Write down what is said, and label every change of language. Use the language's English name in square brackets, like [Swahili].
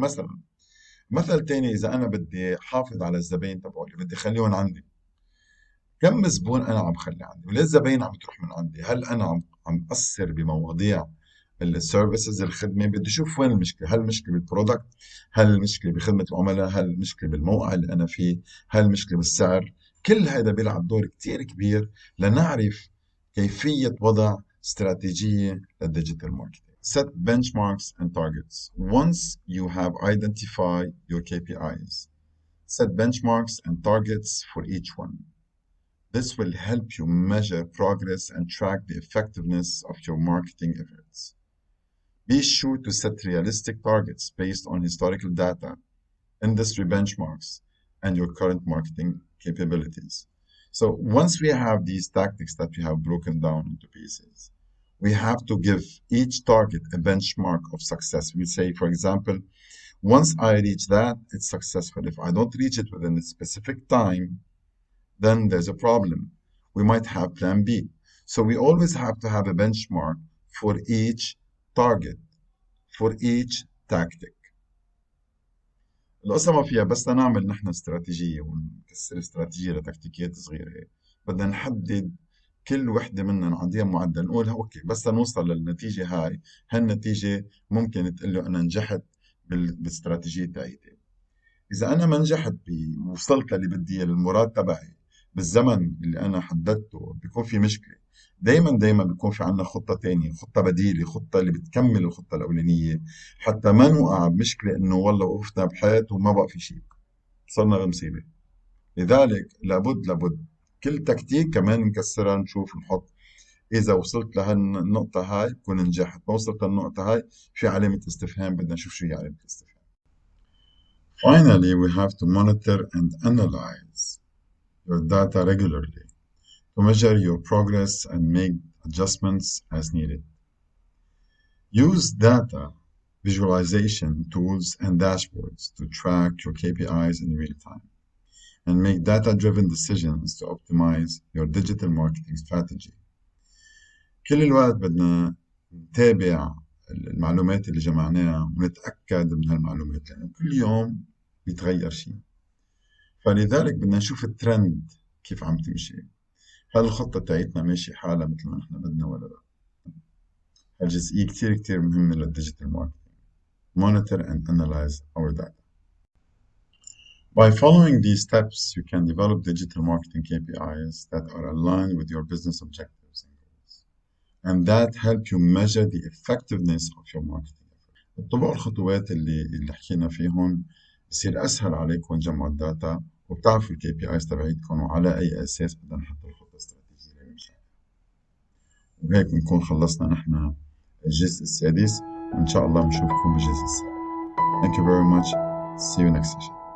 [Arabic] مثلا مثل تاني، إذا أنا بدي حافظ على الزباين تبعولي بدي خليهم عندي، كم زبون انا عم خلي عندي وليه الزباين عم تروح من عندي؟ هل انا عم اثر بمواضيع السيرفيسز، الخدمه؟ بدي اشوف وين المشكله. هل المشكله بالبرودكت؟ هل المشكله بخدمه العملاء؟ هل المشكله بالموقع اللي انا فيه؟ هل المشكله بالسعر؟ كل هذا بيلعب دور كتير كبير لنعرف كيفيه وضع استراتيجيه للديجيتال ماركتينج. [English] Set benchmarks and targets. Once you have identified your KPIs, set benchmarks and targets for each one. This will help you measure progress and track the effectiveness of your marketing efforts. Be sure to set realistic targets based on historical data, industry benchmarks, and your current marketing capabilities. So once we have these tactics that we have broken down into pieces, we have to give each target a benchmark of success. We say, for example, once I reach that, it's successful. If I don't reach it within a specific time, then there's a problem. We might have plan B. So we always have to have a benchmark for each target, for each tactic. [Arabic] القصة ما فيها بس نعمل نحن استراتيجية ونكسر استراتيجية لتكتيكات صغيرة هيك. بدنا نحدد كل وحدة منها نعطيها معدل، نقول اوكي بس نوصل للنتيجة هاي، هالنتيجة ممكن تقول له انا نجحت بالاستراتيجية تاعتي. إذا أنا ما نجحت وصلت للي بدي للمراد تبعي بالزمن اللي أنا حددته، بيكون في مشكلة. دايما بيكون في عنا خطة تانية، خطة بديلة، خطة اللي بتكمل الخطة الأولانية، حتى ما نوقع بمشكلة إنه والله وقفنا بحيط وما بقى في شيء، صرنا بمصيبة. لذلك لابد كل تكتيك كمان نكسرها، نشوف نحط إذا وصلت لهالنقطة هاي بكون نجحت، ما وصلت للنقطة هاي في علامة استفهام، بدنا نشوف شو هي علامة الاستفهام. [English] Finally, we have to monitor and analyze your data regularly to measure your progress and make adjustments as needed. Use data visualization tools and dashboards to track your KPIs in real time and make data-driven decisions to optimize your digital marketing strategy. [Arabic] كل الوقت بدنا نتابع المعلومات اللي جمعناها ونتأكد من هالمعلومات، لأنه كل يوم بيتغير شيء. فلذلك بدنا نشوف الترند كيف عم تمشي، هل الخطة تاعتنا ماشي حالها مثل ما نحن بدنا ولا لا. هالجزئية كتير مهمة للديجيتال ماركتينج. [English] Monitor and analyze our data. By following these steps, you can develop digital marketing KPIs that are aligned with your business objectives and goals, and that help you measure the effectiveness of your marketing. [Arabic] اتبعوا الخطوات اللي حكينا فيهم، يصير أسهل عليكم جمع الداتا، وبتعرفوا الكي بي ايز تبعيتكم وعلى أي أساس بدنا نحط الخطة الاستراتيجية للمشروع. وهيك بنكون خلصنا نحن الجزء السادس، وإن شاء الله بنشوفكم بالجزء السابع. [English] Thank you very much. See you next session.